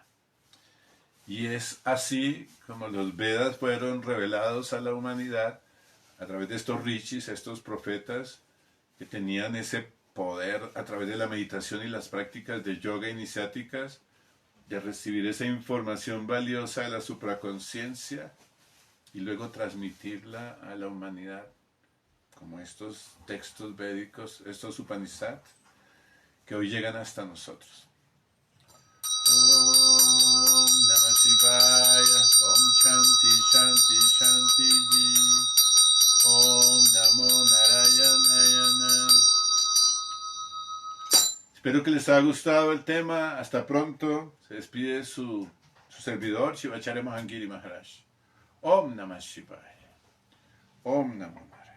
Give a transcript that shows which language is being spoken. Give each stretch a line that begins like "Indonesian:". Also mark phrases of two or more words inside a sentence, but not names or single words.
Spanish: Y es así como los Vedas fueron revelados a la humanidad a través de estos rishis, estos profetas que tenían ese poder a través de la meditación y las prácticas de yoga iniciáticas, de recibir esa información valiosa de la supraconciencia y luego transmitirla a la humanidad, como estos textos védicos, estos Upanishads, que hoy llegan hasta nosotros.
Sanskrit: Om Namah Shivaya, Om Shanti Shanti Shanti Ji, Om Namo Narayanayana.
Spanish: Espero que les haya gustado el tema. Hasta pronto. Se despide su servidor, Shivacharya Mohangiri Maharaj.
Sanskrit: Om Namah Shivaya. Om Namo